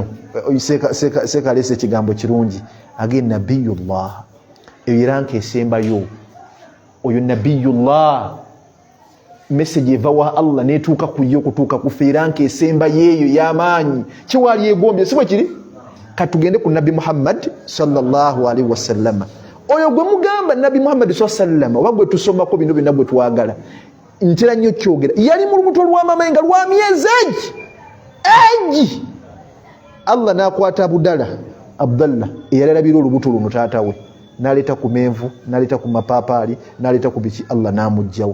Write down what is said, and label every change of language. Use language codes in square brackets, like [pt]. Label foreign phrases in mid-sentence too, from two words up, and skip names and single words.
[lg] Seeka aleese ekigambo kirungi age nabiyullah, eyo ranka esembayo. Oyo nabiyullah, message eva wa Allah netuuka ku yo kutuuka ku ranka esemba yeeyo y'amaanyi. Kiwali yegombye, si bwe kiri? Katugende ku Nabi Muhammad [ar] صلى الله عليه وسلم. [lg] Oyo gwe mugamba Nabi Muhammad [ar] صلى الله عليه وسلم [lg] oba gwe tusomako bino byonna bwe twagala, ntera nnyo kyogera, yali mu lubuto lwa mama nga lwa myezi egi. Allah n'akwata Abdallah eyalabira olubuto luno taata we, n'aleeta ku menvu, n'aleeta ku mapaapaali, n'aleeta ku biki, Allah n'amugjawo.